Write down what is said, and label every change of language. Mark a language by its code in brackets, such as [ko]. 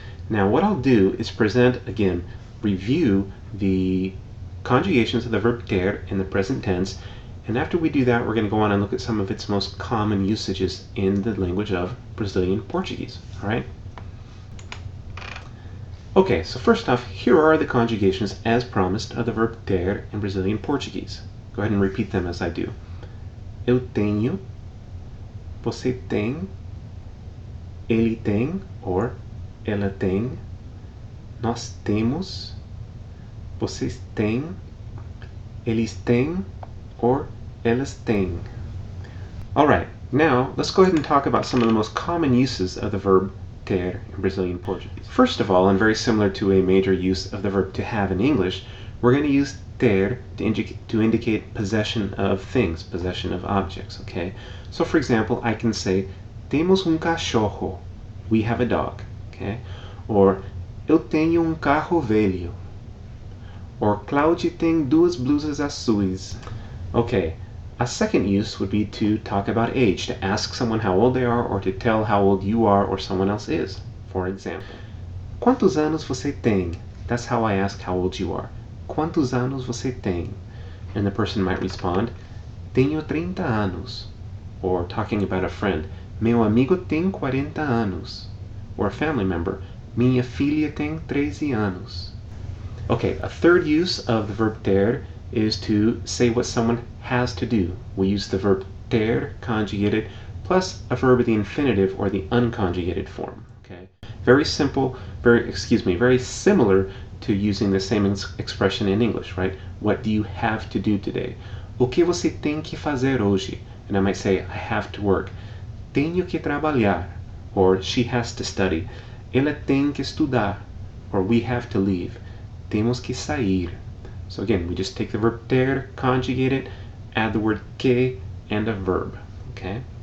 [en] Now what I'll do is present, again, review the conjugations of the verb ter in the present tense, and after we do that, we're going to go on and look at some of its most common usages in the language of Brazilian Portuguese. All right? Okay, so first off, here are the conjugations as promised of the verb ter in Brazilian Portuguese. Go ahead and repeat them as I do. [pt] Eu tenho, você tem, ele tem, or ela tem, nós temos, vocês têm, eles têm, or elas têm. [en] Alright, now let's go ahead and talk about some of the most common uses of the verb ter in Brazilian Portuguese. First of all, and very similar to a major use of the verb to have in English, we're going to use ter to indicate possession of things, possession of objects, okay? So for example, I can say, [pt] temos cachorro, [en] we have a dog. Okay? [pt] Or eu tenho carro velho. Or Cláudia tem duas blusas azuis. [en] Okay, a second use would be to talk about age, to ask someone how old they are or to tell how old you are or someone else is. For example, [pt] quantos anos você tem? [en] That's how I ask how old you are. [pt] Quantos anos você tem? [en] And the person might respond, [pt] tenho 30 anos. [en] Or talking about a friend, [pt] meu amigo tem 40 anos. [en] Or a family member, [pt] minha filha tem 13 anos. [en] Okay, a third use of the verb ter is to say what someone has to do. We use the verb ter conjugated plus a verb of the infinitive or the unconjugated form. Okay, very simple, very similar to using the same expression in English, right? What do you have to do today? [pt] O que você tem que fazer hoje? [en] And I might say, I have to work. [pt] Tenho que trabalhar. [en] Or she has to study. [pt] Ela tem que estudar. [en] Or we have to leave. [pt] Temos que sair. [en] So again, we just take the verb ter, conjugate it, add the word que, and a verb. Okay?